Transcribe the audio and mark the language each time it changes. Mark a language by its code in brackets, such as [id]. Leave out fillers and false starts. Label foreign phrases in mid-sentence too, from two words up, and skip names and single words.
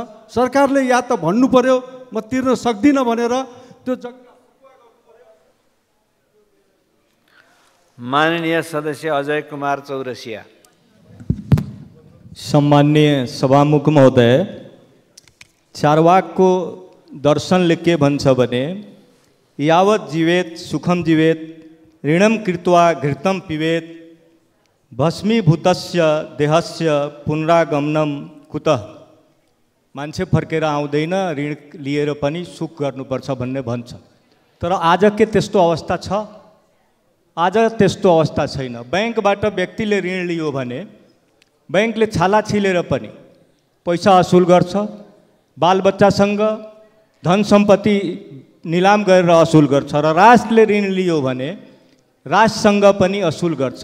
[ne] सरकारले या त भन्नु पर्यो म तिर्न सक्दिनँ भनेर त्यो माननीय सदस्य अजय कुमार चौरसिया। सम्माननीय सभामुख महोदय, चारवाकको दर्शनले के भन्छ भने [sa] यावत् जीवेत सुखम जीवेत ऋणम कृत्वा घृतम पिबेत भस्मीभूतस्य देहस्य पुनरागमनम कुतः। [ne] मान्छे फर्केर आउँदैन, ऋण लिएर पनि सुख गर्नुपर्छ भन्ने भन्छ। तर आज के त्यस्तो अवस्था छ? आज त्यस्तो अवस्था छैन। बैंकबाट व्यक्तिले ऋण लियो भने बैंकले छाला छिलेर पनि पैसा असुल गर्छ, बालबच्चासँग धन सम्पत्ति निलाम गरेर असुल गर्छ र राष्ट्रले ऋण लियो भने राष्ट्रसँग पनि असुल गर्छ।